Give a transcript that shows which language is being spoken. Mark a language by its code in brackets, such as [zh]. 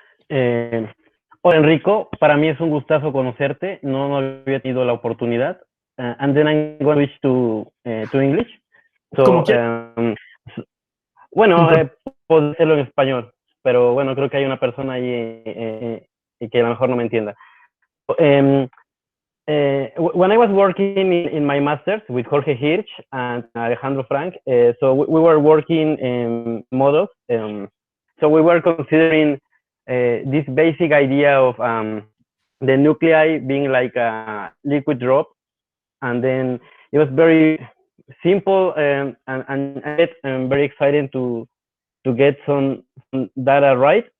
[es] Hola Enrico, para mí es un gustazo conocerte, no había tenido la oportunidad. [en] And then I'm going to switch to English. [es] So, bueno, puedo hacerlo en español, pero bueno, creo que hay una persona ahí que a lo mejor no me entienda. [en] When I was working in my master's with Jorge Hirsch and Alejandro Frank, so we were working in models. So we were considering this basic idea of the nuclei being like a liquid drop, and then it was very simple and very exciting to get some data right.